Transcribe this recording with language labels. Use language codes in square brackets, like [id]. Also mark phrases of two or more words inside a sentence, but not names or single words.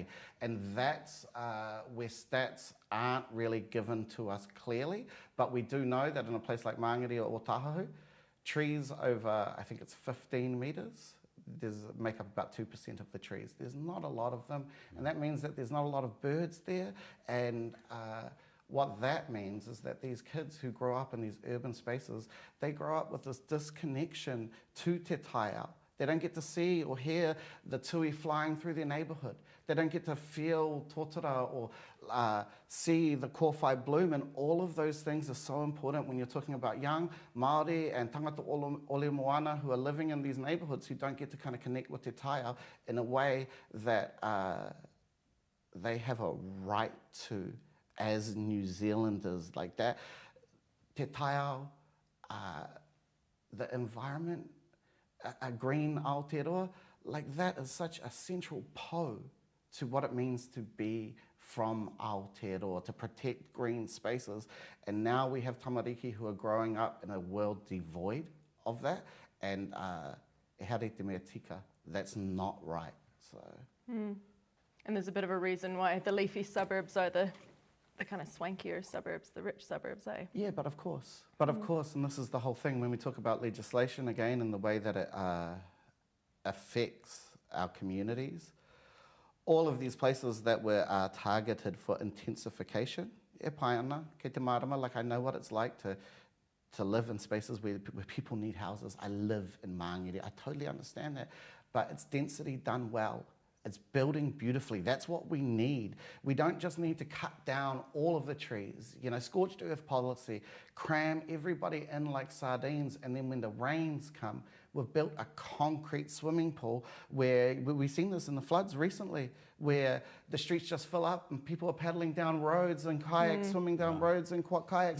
[en] And that's where stats aren't really given to us clearly, but we do know that in a place like Māngere or Otahu, trees over, I think it's 15 metres, make up about 2% of the trees. There's not a lot of them, and that means that there's not a lot of birds there. And what that means is that these kids who grow up in these urban spaces, they grow up with this disconnection to [mi] te taiao. [en] They don't get to see or hear the tui flying through their neighbourhood. They don't get to feel tōtara or see the kōwhai bloom, and all of those things are so important when you're talking about young Māori and [mi] tangata ole moana [en] who are living in these neighbourhoods who don't get to kind of connect with [mi] te taiao [en] in a way that they have a right to as New Zealanders. Like that, [mi] te taiao, [en] the environment, a green Aotearoa, that is such a central po to what it means to be from Aotearoa, to protect green spaces. And now we have tamariki who are growing up in a world devoid of that, and [mi] e haere te mea tika, [en] that's not right. So. And there's a bit of a reason why the leafy suburbs are the kind of swankier suburbs, the rich suburbs, eh? Yeah, but of course. And this is the whole thing when we talk about legislation again and the way that it affects our communities. All of these places that were targeted for intensification, [mi] e pai ana, kei te marama, [en] I know what it's like to live in spaces where people need houses. I live in Māngere, I totally understand that. But it's density done well It's building beautifully. That's what we need. We don't just need to cut down all of the trees. You know, scorched earth policy, cram everybody in like sardines, and then when the rains come, we've built a concrete swimming pool where we've seen this in the floods recently, where the streets just fill up and people are paddling down roads and kayaks, swimming down roads and kayaks.